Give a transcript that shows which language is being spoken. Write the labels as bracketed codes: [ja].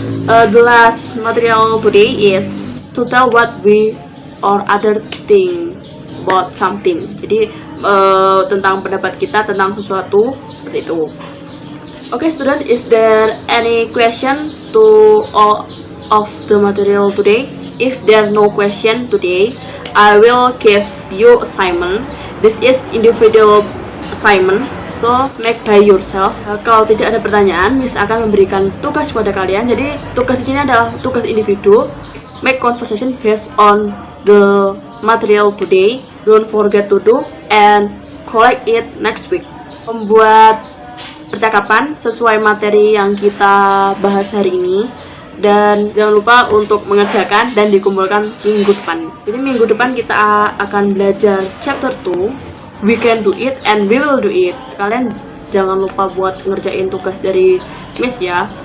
[en] The last material today is to tell what we or other think about something. [id] Jadi tentang pendapat kita tentang sesuatu, seperti itu. [en] Okay, student, is there any question to all of the material today? If there are no question today, I will give you assignment. This is individual assignment, so make by yourself. [id] Kalau tidak ada pertanyaan, Miss akan memberikan tugas kepada kalian. Jadi tugas ini adalah tugas individu. [en] Make conversation based on the material today. Don't forget to do and collect it next week. [id] Membuat percakapan sesuai materi yang kita bahas hari ini. Dan jangan lupa untuk mengerjakan dan dikumpulkan minggu depan. Jadi minggu depan kita akan belajar chapter 2. [en] We can do it and we will do it. [id] Kalian jangan lupa buat ngerjain tugas dari Miss ya.